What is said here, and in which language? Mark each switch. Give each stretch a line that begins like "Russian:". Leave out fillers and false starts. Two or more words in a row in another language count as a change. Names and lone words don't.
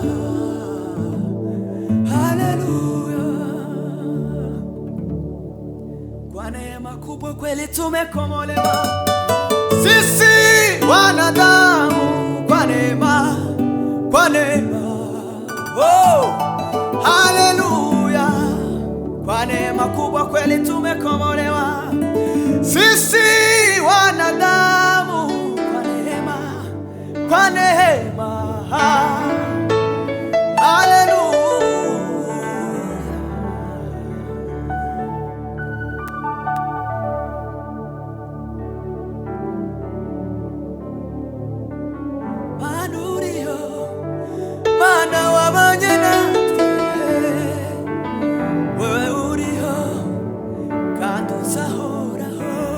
Swahili: Haleluya, kwa neema kubwa kweli tumekombolewa sisi wanadamu, kwa neema, kwa neema. Oh, haleluya, kwa neema kubwa kweli tumekombolewa sisi wanadamu, kwa neema, kwa neema. Haleluya.
Kinyarwanda: Manurio, mana wabanye natwe, wewe uriho kandi uzahoraho.